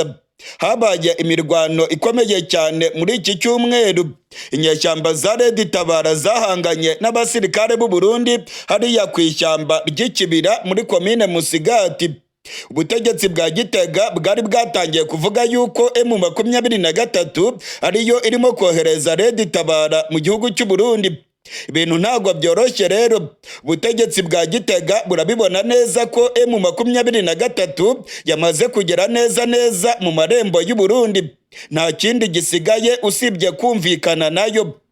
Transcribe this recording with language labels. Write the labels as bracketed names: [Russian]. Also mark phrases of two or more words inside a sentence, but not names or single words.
[Kinyarwanda] Habaye imirwano ikomeye cyane muri iki cyumweru. Inyeshyamba za Red Tabara zahanganye n'abasirikare b'u Burundi hariya ku ishyamba ry'Ikibira muri komine Musigati. Ubutegetsi bwa Gitega bwari bwatangiye kuvuga yuko M23 ariyo irimo kohereza Red Tabara mu gihugu cy'u Burundi. Ibintu ntabwo byoroshye rero. Ubutegetsi bwa Gitega burabibona neza ko M23 yamaze kugera neza mu marembo y'u Burundi. Nta kindi gisigaye usibye kumvikana nayo.